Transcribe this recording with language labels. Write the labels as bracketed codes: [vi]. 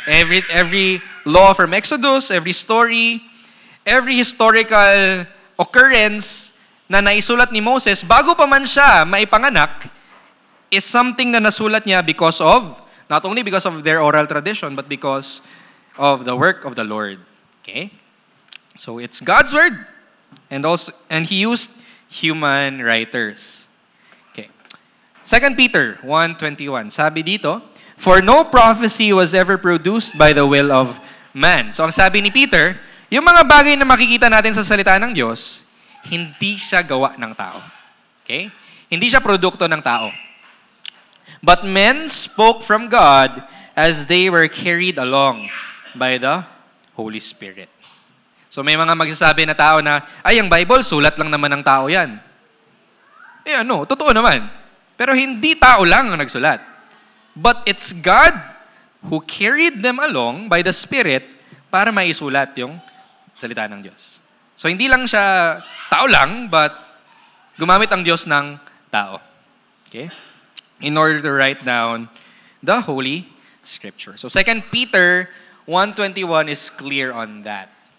[en] Every law from Exodus, every story, every historical occurrence [tl] na naisulat ni Moses, bago pa man siya maipanganak, [en] is something [tl] na nasulat niya [en] not only because of their oral tradition, but because of the work of the Lord. Okay? So it's God's word, and he used human writers. Okay. 2 Peter 1:21. [tl] Sabi dito, [en] for no prophecy was ever produced by the will of man. [tl] So ang sabi ni Peter, yung mga bagay na makikita natin sa salita ng Diyos, hindi siya gawa ng tao. Okay? Hindi siya produkto ng tao. [en] But men spoke from God as they were carried along by the Holy Spirit. [tl] So may mga magsasabi na tao na, ay, ang Bible, sulat lang naman ng tao yan. Totoo naman. Pero hindi tao lang ang nagsulat. [en] But it's God who carried them along by the Spirit [tl] para maisulat yung salita ng Diyos. So hindi lang siya tao lang, but gumamit ang Diyos ng tao. [en] Okay? In order to write down the Holy Scripture. So 2 Peter 1:21 is clear on that.